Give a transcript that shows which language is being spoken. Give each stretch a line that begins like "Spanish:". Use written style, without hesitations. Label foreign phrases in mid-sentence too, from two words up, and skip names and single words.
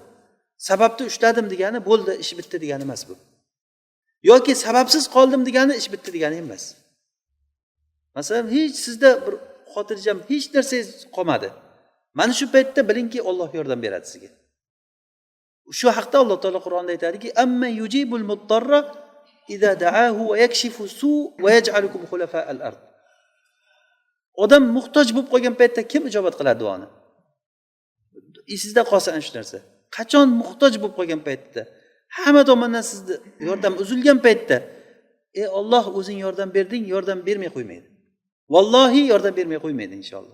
Uzbek: Sababni ushladim degani bo'ldi, ish bitdi degani emas bu. Yoki sababsiz qoldim degani ish bitdi degani emas. Masalan, hech sizda bir xotirjam hech narsangiz qolmadi. Mana shu paytda bilingki, Alloh yordam beradi sizga. Shu haqda Alloh taolo Qur'onda aytadiki:
Arabic: "أمن يجيب المضطر إذا دعاه ويكشف السوء ويجعلكم خلفاء الأرض."
Uzbek: Odam muhtoj bo'lib qolgan paytda kim ijobat qiladi duoni? Esingizda qolsa ana shu narsa. Qachon muhtoj bo'lib qolgan paytda, hamma tomondan sizni yordam uzilgan paytda, ey Alloh, o'zing yordam berding, yordam bermay qo'ymaydi. Vallohi yordam bermay qo'ymaydi inshaalloh.